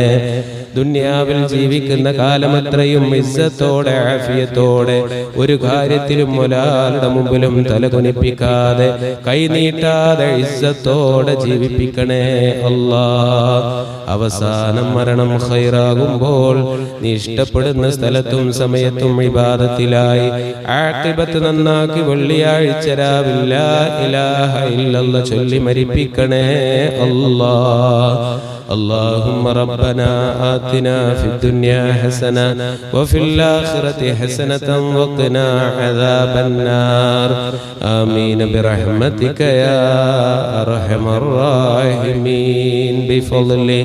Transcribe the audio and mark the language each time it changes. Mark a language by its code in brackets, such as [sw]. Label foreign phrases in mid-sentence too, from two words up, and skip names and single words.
[ml] ദുനിയാവിൽ ജീവിക്കുന്ന കാലമത്രയും ഇസ്സത്തോടെ ആഫിയത്തോടെ ഒരു കാര്യത്തിലും ഒരാളുടെ മുമ്പിലും തലകുനിപ്പിക്കാതെ കൈനീട്ടാതെ ഇസ്സത്തോടെ ജീവിപ്പിക്കണേ അല്ലാ. അവസാനം മരണം ഖൈറാകുമ്പോൾ നീ ഇഷ്ടപ്പെടുന്ന സ്ഥലത്തും സമയത്തും ഇബാദത്തിലായി ആഖിബത്ത് നന്നാക്കി വെള്ളിയാഴ്ച രാവിൽ [ar] لا إله إلا الله [ml] ചൊല്ലി മരിപ്പിക്കണേ അല്ലാ. [ar] اللهم ربنا آتنا في الدنيا حسنة وفي الآخرة حسنة وقنا عذاب النار آمين برحمتك يا أرحم الراحمين بفضله